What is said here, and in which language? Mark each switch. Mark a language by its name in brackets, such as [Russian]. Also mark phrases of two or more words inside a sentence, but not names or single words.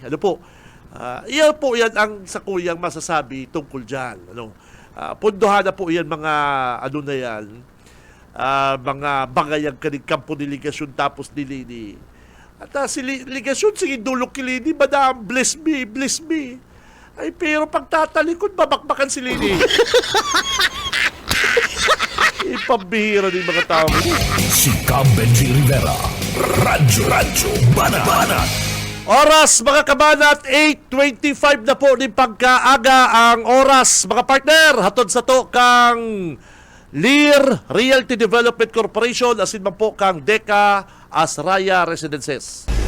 [Filipino] Ano po? [Bikol] Iyan po yan ang sa kuyang masasabi tungkol dyan. Punduhan na po yan mga, na yan, mga bangayang kanig kampo ni Ligasyon tapos ni Lini. At si Ligasyon, sige dulok ki Lini, madam, [English] bless me. [Bikol] Ay, pero pagtatalikod, babakbakan si Lini. Ipabihira din mga tao. Sika Benji Rivera. Radyo Banat. Oras mga kabanat, 8:25 na po din pagkaaga ang oras. Mga partner, hatod sa to kang Lear Realty Development Corporation, asin man po kang Deca Asraya Residences.